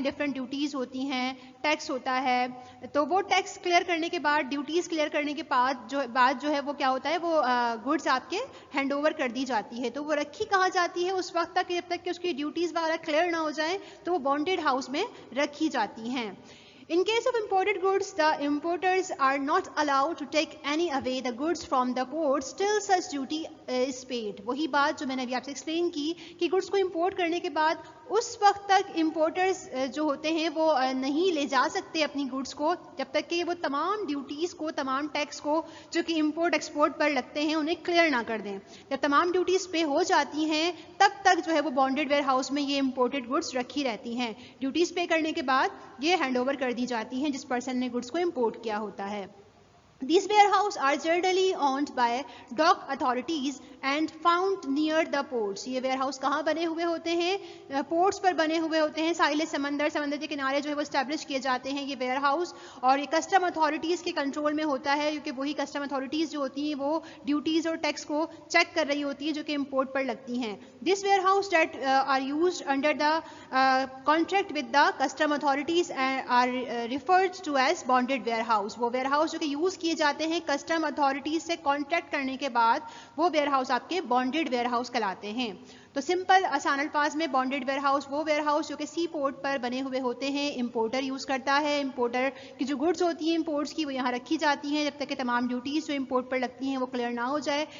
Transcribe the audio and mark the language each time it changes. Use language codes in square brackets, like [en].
[ur] Different duties ہوتی ہیں، tax ہوتا ہے. تو وہ ٹیکس کلیئر کرنے کے بعد، ڈیوٹیز کلیئر کرنے کے بعد جو ہے وہ کیا ہوتا ہے، وہ گڈس آپ کے ہینڈ اوور کر دی جاتی ہے. تو وہ رکھی کہاں جاتی ہے اس وقت تک جب تک کہ اس کی ڈیوٹیز وغیرہ کلیئر نہ ہو جائیں، تو وہ بانڈڈ ہاؤس میں رکھی جاتی ہیں. [en] In case of imported goods, the importers are not allowed to take any away the goods from the ports till such duty is paid. [ur] وہی بات جو میں نے ابھی آپ سے ایکسپلین کی کہ گڈس کو امپورٹ کرنے کے بعد اس وقت تک امپورٹرز جو ہوتے ہیں وہ نہیں لے جا سکتے اپنی گڈس کو جب تک کہ وہ تمام ڈیوٹیز کو، تمام ٹیکس کو جو کہ امپورٹ ایکسپورٹ پر لگتے ہیں انہیں کلیئر نہ کر دیں. جب تمام ڈیوٹیز پے ہو جاتی ہیں تب تک جو ہے وہ بانڈڈ ویئر ہاؤس میں یہ امپورٹڈ گڈس رکھی رہتی ہیں. ڈیوٹیز پے کرنے کے بعد یہ ہینڈ اوور کر دی جاتی ہیں جس پرسن نے گڈس کو امپورٹ کیا ہوتا ہے. [en] These warehouse are generally owned by dock authorities and found near the ports. [ur] یہ ویئر ہاؤس کہاں بنے ہوئے ہوتے ہیں؟ پورٹس پر بنے ہوئے ہوتے ہیں، ساحل سمندر کے کنارے جو ہے وہ اسٹیبلش کیے جاتے ہیں یہ ویئر ہاؤس، اور یہ کسٹم اتھارٹیز کے کنٹرول میں ہوتا ہے کیونکہ وہی کسٹم اتھارٹیز جو ہوتی ہیں وہ ڈیوٹیز اور ٹیکس کو چیک کر رہی ہوتی ہیں جو کہ امپورٹ پر لگتی ہیں. [en] This warehouse that are used under the contract with the custom authorities are referred to as bonded warehouse. [ur] وہ ویئر ہاؤس جو کہ یوز کیے جاتے ہیں کسٹم اتھارٹیز سے کانٹیکٹ کرنے کے بعد وہ ویئر ہاؤس آپ کے بانڈیڈ ویئر ہاؤس کہلاتے ہیں. تو سمپل آسان الفاظ میں بانڈیڈ ویئر ہاؤس وہ ویئر ہاؤس جو کہ سی پورٹ پر بنے ہوئے ہوتے ہیں, امپورٹر یوز کرتا ہے. امپورٹر کی جو گڈس ہوتی ہیں امپورٹس کی وہ یہاں رکھی جاتی ہیں جب تک کہ تمام ڈیوٹیز جو امپورٹ پر لگتی ہیں وہ کلیئر نہ ہو جائے.